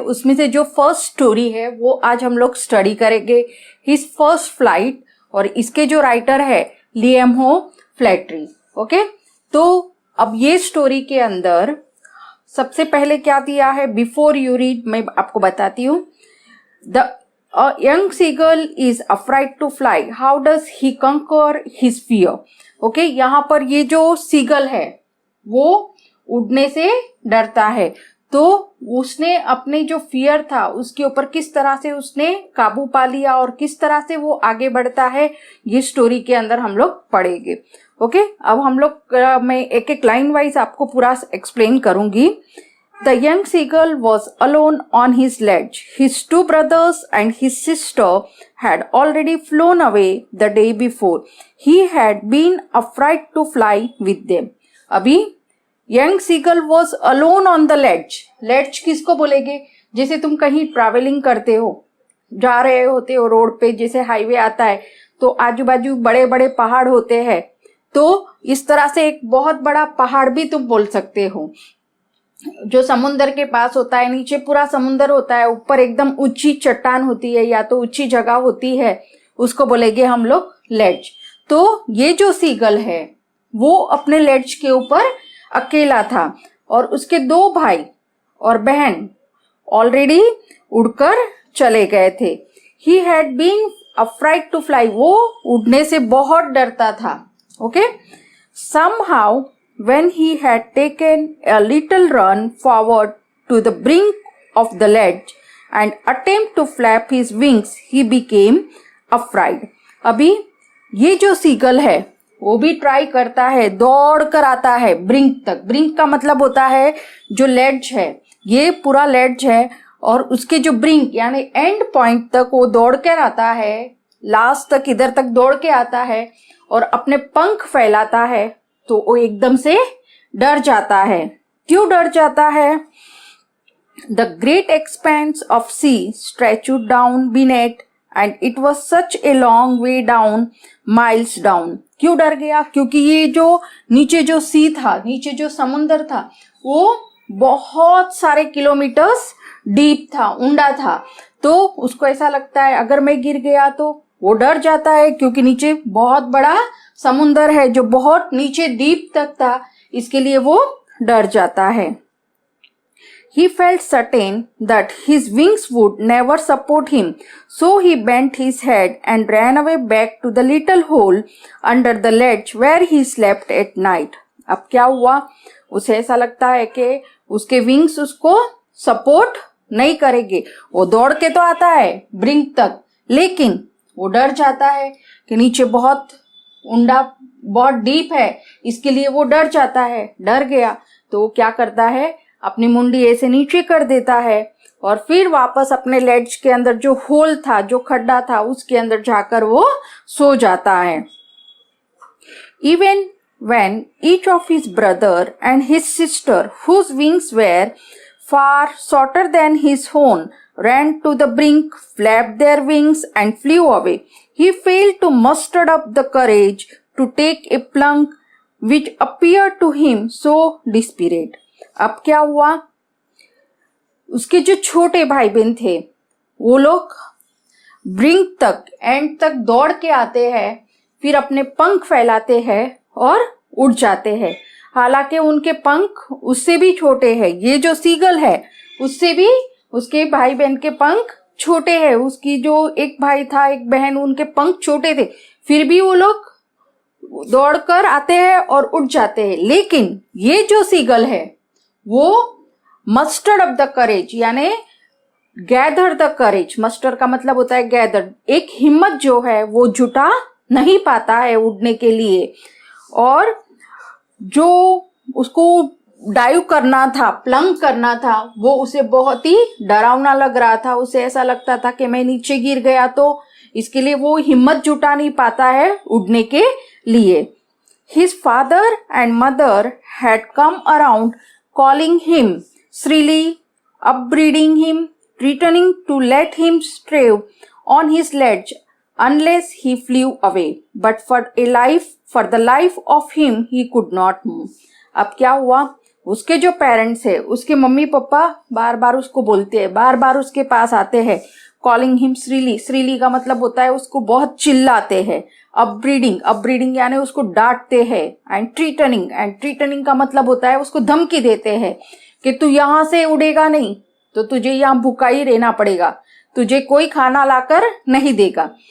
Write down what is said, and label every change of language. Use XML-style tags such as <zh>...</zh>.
<hi>उसमें से जो फर्स्ट स्टोरी है वो आज हम लोग स्टडी करेंगे,</hi> <en>his first flight,</en> <hi>और इसके जो राइटर है लियम हो फ्लैटरी। ओके, तो अब ये स्टोरी के अंदर सबसे पहले क्या दिया है,</hi> <en>before you read</en> <hi>मैं आपको बताती हूँ।</hi> <en>A young seagull is afraid to fly. How does he conquer his fear?</en> <hi>Okay, यहाँ पर ये जो सीगल है वो उड़ने से डरता है, तो उसने अपने जो फियर था उसके ऊपर किस तरह से उसने काबू पा लिया और किस तरह से वो आगे बढ़ता है, ये स्टोरी के अंदर हम लोग पढ़ेंगे। ओके, अब हम लोग मैं एक एक लाइन वाइज आपको पूरा एक्सप्लेन करूंगी।</hi> <en>The young seagull was alone on his ledge. His 2 brothers and his sister had already flown away the day before. He had been afraid to fly with them. अभी young seagull was alone on the ledge.</en> <hi>Ledge किसको बोलेंगे? जैसे तुम कहीं travelling करते हो, जा रहे होते हो रोड पे, जैसे हाईवे आता है तो आजू बाजू बड़े बड़े पहाड़ होते हैं, तो इस तरह से एक बहुत बड़ा पहाड़ भी तुम बोल सकते हो जो समुंदर के पास होता है। नीचे पूरा समुंदर होता है, ऊपर एकदम ऊंची चट्टान होती है या तो ऊंची जगह होती है, उसको बोलेंगे हम लोग लेड्ज। तो ये जो सीगल है वो अपने लेड्ज के ऊपर अकेला था और उसके 2 भाई और बहन ऑलरेडी उड़कर चले गए थे।</hi> <en>he had been afraid to fly,</en> <hi>वो उड़ने से बहुत डरता था।</hi> <en>Okay, somehow when he had taken a little run forward to the brink of the ledge and attempt to flap his wings, he became afraid.</en> <hi>अभी ये जो seagull है वो भी ट्राई करता है, दौड़ कर आता है ब्रिंक तक। ब्रिंक का मतलब होता है जो लेड्ज है, ये पूरा लेड्ज है और उसके जो ब्रिंक यानी एंड पॉइंट तक वो दौड़ कर आता है, लास्ट तक इधर तक दौड़ के आता है और अपने पंख फैलाता है, तो वो एकदम से डर जाता है। क्यों डर जाता है?</hi> <en>The great expanse of sea stretched down beneath and it was such a long way down, miles down.</en> <hi>क्यों डर गया? क्योंकि ये जो नीचे जो सी था, नीचे जो समुंदर था वो बहुत सारे किलोमीटर्स डीप था, ऊंडा था, तो उसको ऐसा लगता है अगर मैं गिर गया तो वो डर जाता है क्योंकि नीचे बहुत बड़ा समुंदर है जो बहुत नीचे डीप तक था, इसके लिए वो डर जाता है।</hi> <en>He felt certain that his wings would never support him, so he bent his head and ran away back to the little hole under the ledge where he slept at night.</en> <hi>अब क्या हुआ? उसे ऐसा लगता है कि उसके wings उसको सपोर्ट नहीं करेंगे। वो दौड़ के तो आता है ब्रिंक तक, लेकिन वो डर जाता है कि नीचे बहुत ऊंडा, बहुत डीप है, इसके लिए वो डर जाता है। डर गया तो वो क्या करता है, अपनी मुंडी ऐसे नीचे कर देता है और फिर वापस अपने लेड्ज के अंदर जो होल था, जो खड्डा था, उसके अंदर जाकर वो सो जाता है।</hi> <en>Even when each of his brother and his sister, whose wings were far shorter than his own, ran to the brink, flapped their wings and flew away, he failed to muster up the courage to take a plunge which appeared to him so desperate.</en> <hi>अब क्या हुआ? उसके जो छोटे भाई बहन थे वो लोग ब्रिंक तक, एंड तक दौड़ के आते हैं, फिर अपने पंख फैलाते हैं और उड़ जाते हैं। हालांकि उनके पंख उससे भी छोटे हैं, ये जो सीगल है उससे भी उसके भाई बहन के पंख छोटे हैं। उसकी जो एक भाई था, एक बहन, उनके पंख छोटे थे, फिर भी वो लोग दौड़कर आते हैं और उड़ जाते हैं। लेकिन ये जो सीगल है वो</hi> <en>mustered up the courage,</en> <hi>यानी</hi> <en>Gather the courage.</en> <hi>मस्टर का मतलब होता है गैदर, एक हिम्मत जो है वो जुटा नहीं पाता है उड़ने के लिए, और जो उसको डाइव करना था, प्लंग करना था, वो उसे बहुत ही डरावना लग रहा था। उसे ऐसा लगता था कि मैं नीचे गिर गया तो, इसके लिए वो हिम्मत जुटा नहीं पाता है उड़ने के लिए।</hi> <en>His father and mother had come around, calling him shrilly, upbraiding him, threatening to let him strive on his ledge unless he flew away, but for the life of him he could not move.</en> <hi>अब क्या हुआ, उसके जो parents है, उसके mummy papa बार बार उसको बोलते हैं, बार बार उसके पास आते हैं,</hi> <en>calling him shrilly,</en> <hi>श्रीली का मतलब होता है उसको बहुत चिल्लाते हैं, अपब्रीडिंग यानी उसको डांटते हैं, एंड ट्रीटनिंग का मतलब होता है उसको धमकी देते हैं कि तू यहाँ से उड़ेगा नहीं तो तुझे यहाँ भूखा ही रहना पड़ेगा, तुझे कोई खाना लाकर नहीं देगा।</hi>